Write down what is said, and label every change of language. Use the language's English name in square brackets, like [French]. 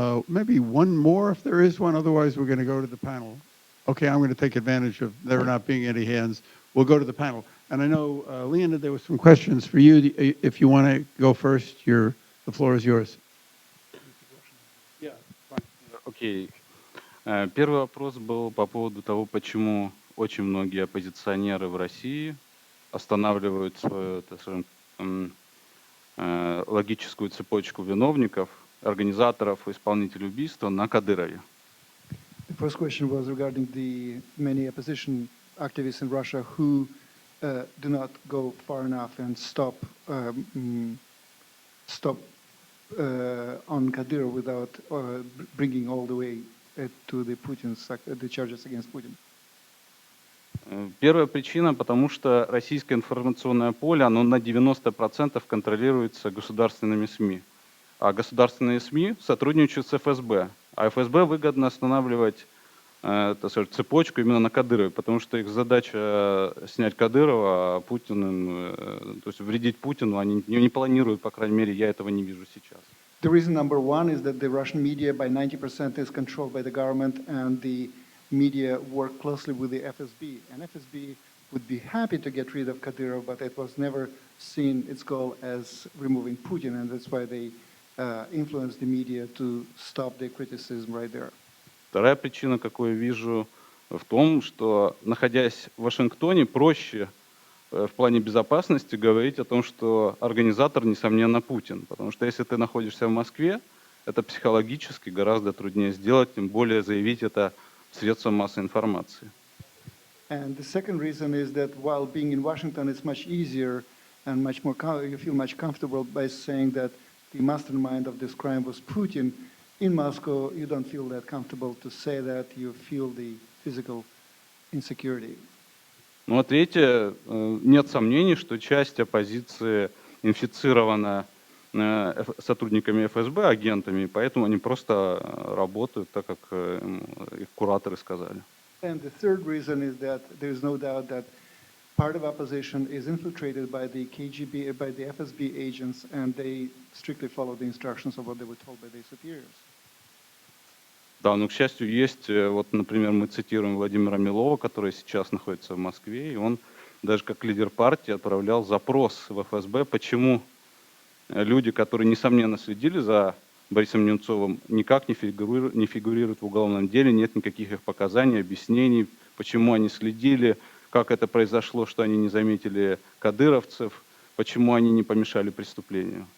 [English] Maybe one more if there is one, otherwise we're going to go to the panel. Okay, I'm going to take advantage of there not being any hands. We'll go to the panel. And I know, Leonid, there were some questions for you. If you want to go first, the floor is yours. [Russian] Окей. Первый вопрос был по поводу того, почему очень многие оппозиционеры в России останавливают свою, так скажем, логическую цепочку виновников, организаторов и исполнителей убийства на Кадырове. [English] The first question was regarding the many opposition activists in Russia who do not go far enough and stop on Kadyrov without bringing all the way to the charges against Putin. [Russian] Первая причина, потому что российское информационное поле, оно на 90% контролируется государственными СМИ. А государственные СМИ сотрудничают с ФСБ. А ФСБ выгодно останавливать так сказать, цепочку именно на Кадырове, потому что их задача снять Кадырова, а Путин, то есть вредить Путину, они не планируют, по крайней мере, я этого не вижу сейчас. [English] The reason number one is that the Russian media by 90% is controlled by the government, and the media work closely with the FSB. And FSB would be happy to get rid of Kadyrov, but it was never seen its goal as removing Putin, and that's why they influence the media to stop the criticism right there. [Russian] Вторая причина, какую я вижу, в том, что, находясь в Вашингтоне, проще в плане безопасности говорить о том, что организатор, несомненно, Путин. Потому что если ты находишься в Москве, это психологически гораздо труднее сделать, тем более заявить это в средствах массовой информации. [English] And the second reason is that while being in Washington, it's much easier and much more you feel much comfortable by saying that the mastermind of this crime was Putin. In Moscow, you don't feel that comfortable to say that. You feel the physical insecurity. [Russian] Ну а третье, нет сомнений, что часть оппозиции инфицирована сотрудниками ФСБ, агентами, поэтому они просто работают так, как их кураторы сказали. [English] And the third reason is that there is no doubt that part of opposition is infiltrated by the KGB, by the FSB agents, and they strictly follow the instructions of what they were told by their superiors. [Russian] Да, но, к счастью, есть, вот, например, мы цитируем Владимира Милова, который сейчас находится в Москве, и он даже как лидер партии отправлял запрос в ФСБ, почему люди, которые, несомненно, следили за Борисом Немцовым, никак не фигурируют в уголовном деле, нет никаких их показаний, объяснений, почему они следили, как это произошло, что они не заметили кадыровцев, почему они не помешали преступлению.